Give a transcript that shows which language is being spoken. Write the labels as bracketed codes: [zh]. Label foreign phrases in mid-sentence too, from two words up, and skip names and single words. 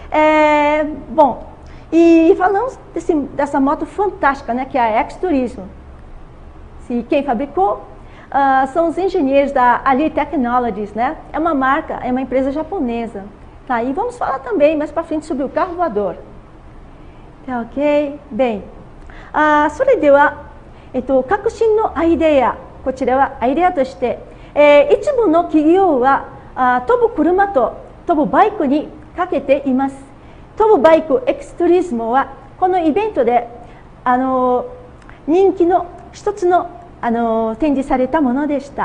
[pt] E falamos dessa moto fantástica, né, que é a X-Turismo. Quem fabricou são os engenheiros da Ali Technologies, né? É uma marca, é uma empresa japonesa. Tá? E vamos falar também mais para frente sobre o carro voador. Tá ok? [ja] ベイ。それでは、 革新のアイデア、こちらはアイデアとして、一部の企業は飛ぶ車と飛ぶバイクにかけています。飛ぶバイクエクストリズムはこのイベントで人気の一つの展示されたものでした。